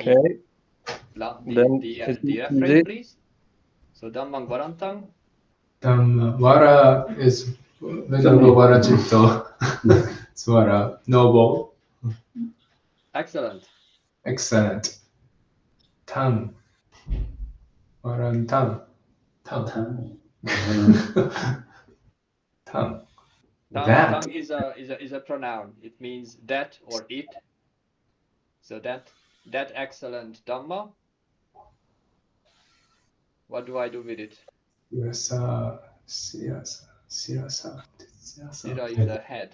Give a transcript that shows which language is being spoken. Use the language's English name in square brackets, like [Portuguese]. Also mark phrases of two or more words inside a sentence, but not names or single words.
[English] Okay. Then the refrain, please. So [Pali] Dhammang Varantang. [English] Dhamma. Vara is [Pali] Vedanga Vara Chitto. [English] It's Vara. Noble. Excellent. Excellent. Tam. Varantam. Tam. Tam. That. Tang is a pronoun. It means that or it. So that excellent Dhamma. What do I do with it? Sirasa. Sira is a head.